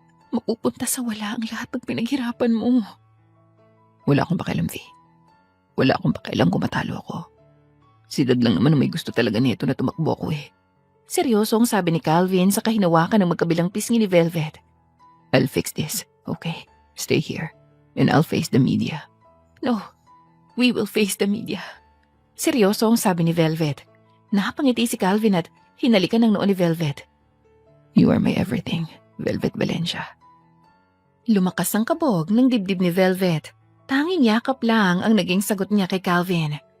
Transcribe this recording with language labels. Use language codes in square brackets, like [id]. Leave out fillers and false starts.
[tl] Mapupunta sa wala ang lahat ng pinaghirapan mo. Wala akong pakialam, V. Wala akong pakialam kung matalo ako. Si Dad lang naman ang may gusto talaga nito na tumakbo ko eh. Seryoso ang sabi ni Calvin sa kahinawakan ng magkabilang pisngi ni Velvet. [en] I'll fix this, okay? Stay here, and I'll face the media. No, we will face the media. [tl] Seryoso ang sabi ni Velvet. Napangiti si Calvin at hinalikan ng noo ni Velvet. [en] You are my everything, Velvet Valencia. [tl] Lumakas ang kabog ng dibdib ni Velvet. Tanging yakap lang ang naging sagot niya kay Calvin.